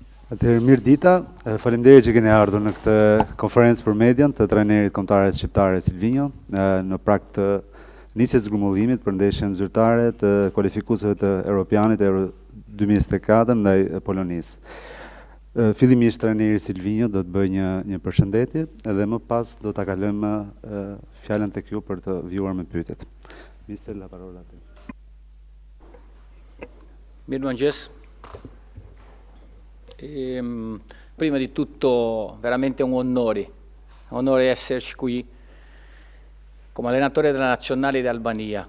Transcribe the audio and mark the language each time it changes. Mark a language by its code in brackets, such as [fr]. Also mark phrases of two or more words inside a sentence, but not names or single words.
[sq] Atëherë mirë dita, faleminderit që keni ardhur në këtë konferencë për median të trajnerit kombëtar shqiptar Silvinho në prag të nisjes grumbullimit për ndeshjen zyrtare të kualifikuesve të Europianit Euro 2024 ndaj Polonisë. Fillimisht trajneri Silvinho do të bëjë një përshëndetje dhe më pas do ta kalojmë fjalën tek ju për të vjuar me pyetjet. [it] Mister, la parola a te. [sq] Mirëmëngjes. [it] Prima di tutto veramente un onore esserci qui come allenatore della nazionale d'Albania.